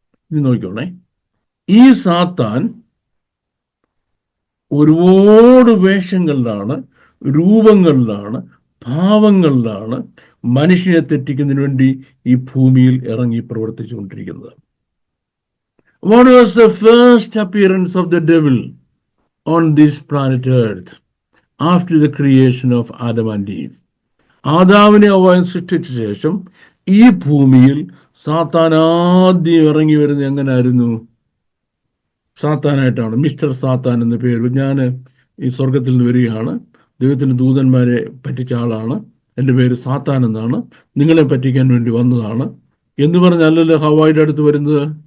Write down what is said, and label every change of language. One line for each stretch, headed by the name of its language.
Malayalam: ഇനി നോക്കിക്കോണേ, ഈ സാത്താൻ ഒരുപാട് വേഷങ്ങളിലാണ്, രൂപങ്ങളിലാണ്, ഭാവങ്ങളിലാണ് മനുഷ്യനെ തെറ്റിക്കുന്നതിന് വേണ്ടി ഈ ഭൂമിയിൽ ഇറങ്ങി പ്രവർത്തിച്ചു കൊണ്ടിരിക്കുന്നത്.
English: What was the first appearance of the devil on this planet Earth after the creation of Adam and Eve?
Malayalam: ആദാമിനെ അവൻ സൃഷ്ടിച്ച ശേഷം ഈ ഭൂമിയിൽ സാത്താൻ ആദ്യം ഇറങ്ങി വരുന്നത് എങ്ങനായിരുന്നു? സാത്താനായിട്ടാണ്. മിസ്റ്റർ സാത്താൻ എന്ന പേര്. ഞാൻ ഈ സ്വർഗത്തിൽ നിന്ന് വരികയാണ്, ദൈവത്തിന്റെ ദൂതന്മാരെ പറ്റിച്ച ആളാണ്, എൻ്റെ പേര് സാത്താൻ എന്നാണ്, നിങ്ങളെ പറ്റിക്കാൻ വേണ്ടി വന്നതാണ് എന്ന് പറഞ്ഞല്ലല്ലോ ഹവായുടെ അടുത്ത് വരുന്നത്.